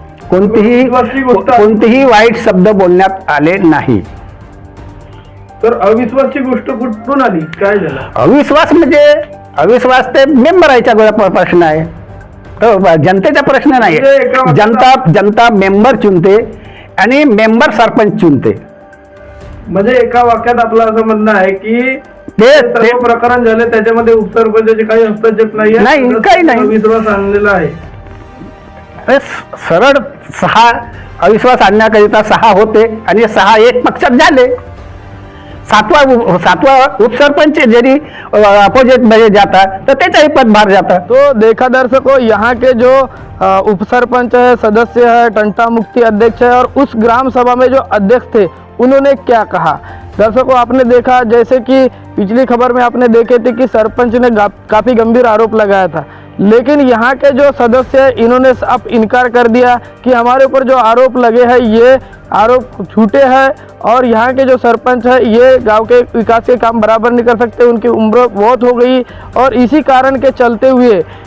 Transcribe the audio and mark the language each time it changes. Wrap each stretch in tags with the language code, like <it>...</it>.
<mr>कोणतीही वाईट शब्द बोलण्यात आले नाही। तर अविश्वासची गोष्ट कुठून आली, काय झालं? अविश्वास म्हणजे अविश्वास ते मेंबरांचा प्रश्न आहे, तो जनतेचा प्रश्न नाही। जनता मेंबर चुनते आणि मेंबर सरपंच चुनते। म्हणजे एका वाक्यात आपलं असं म्हणणं आहे की ते प्रकरण झाले त्याच्यामध्ये उपसरपंचाचे काही हस्तक्षेप नाही, काही नाही, अविश्वास आणलेला आहे। सरळ 6 अविश्वास आणण्याकरिता 6 होते आणि 6 एक पक्षात झाले।</mr> <hi>7वां उपसरपंच यदि अपोजिट में जाता तो तेजा ही पदभार जाता। तो देखा दर्शकों, यहाँ के जो उपसरपंच है, सदस्य है, टंटा मुक्ति अध्यक्ष है और उस ग्राम सभा में जो अध्यक्ष थे उन्होंने क्या कहा। दर्शकों, आपने देखा जैसे कि पिछली खबर में आपने देखे थे कि सरपंच ने काफ़ी गंभीर आरोप लगाया था, लेकिन यहाँ के जो सदस्य हैं इन्होंने अब इनकार कर दिया कि हमारे ऊपर जो आरोप लगे हैं ये आरोप झूठे हैं और यहाँ के जो सरपंच है ये गांव के विकास के काम बराबर नहीं कर सकते, उनकी उम्र बहुत हो गई और इसी कारण के चलते हुए</hi>